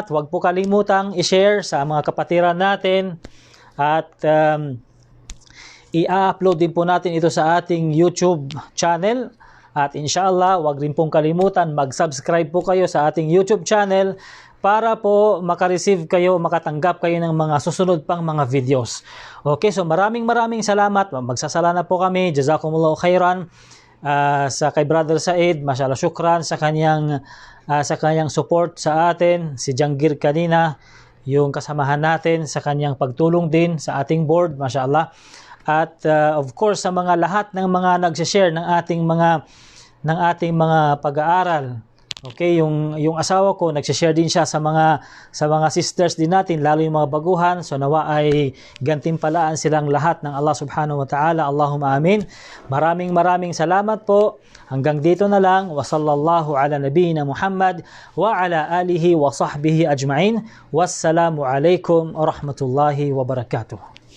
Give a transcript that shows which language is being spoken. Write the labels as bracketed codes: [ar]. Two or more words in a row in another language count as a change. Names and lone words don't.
[tl] Huwag po kalimutang i-share sa mga kapatiran natin at i-upload din po natin ito sa ating YouTube channel At inshallah, wag rin pong kalimutan, mag-subscribe po kayo sa ating YouTube channel para po makareceive kayo, makatanggap kayo ng mga susunod pang mga videos. Okay, so maraming salamat. Magsasala na po kami. [ar] جزاكم الله خيرا [tl] sa kay Brother Said. Mashallah, syukran sa kanyang support sa atin. Si Janggir kanina, yung kasamahan natin sa kanyang pagtulong din sa ating board. Mashallah. At of course, sa mga lahat ng mga nag-share ng ating mga pag-aaral. Okay, yung asawa ko nag-share din siya sa mga sisters din natin, lalo yung mga baguhan. So nawa ay gantimpalaan silang lahat ng Allah [ar] سبحانه وتعالى. اللهم آمين. [tl] Maraming salamat po. Hanggang dito na lang. [ar] وصلى الله على نبينا محمد وعلى آله وصحبه أجمعين. والسلام عليكم ورحمة الله وبركاته.